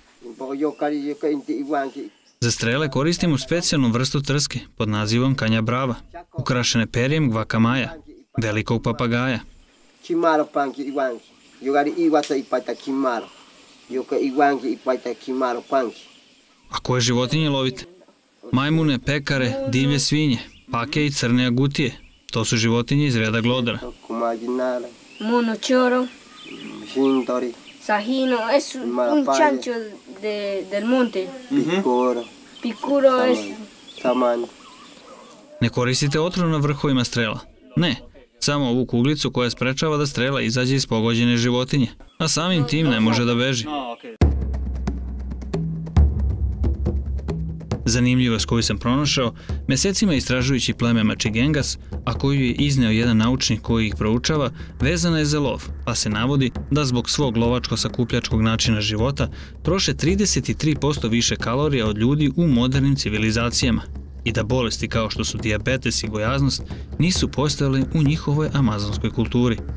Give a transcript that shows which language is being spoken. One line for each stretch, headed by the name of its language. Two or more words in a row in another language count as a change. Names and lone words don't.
Serbian: Za strele koristimo specijalnu vrstu trske pod nazivom
Spanish: kanja brava,
Serbian: ukrašene perjem gvakamaja, velikog papagaja. A koje životinje lovite? Majmune, pekare, divlje svinje, pake i crne agutije. To su životinje iz reda glodara.
Spanish: Mono choro. Sajino es un chancho del monte. Picuro es...
Serbian: Ne koristite otrov na vrhovima strela. Ne, samo ovu kuglicu koja sprečava da strela izađe iz pogođene životinje, a samim tim ne može da beži. Zanimljivost koju sam pronašao, mesecima istražujući pleme Machigengas, a koju je izneo jedan naučnik koji ih proučava, vezana je za lov, pa se navodi da zbog svog lovačko-sakupljačkog načina života troše 33% više kalorija od ljudi u modernim civilizacijama i da bolesti kao što su dijabetes i gojaznost nisu postojale u njihovoj amazonskoj kulturi.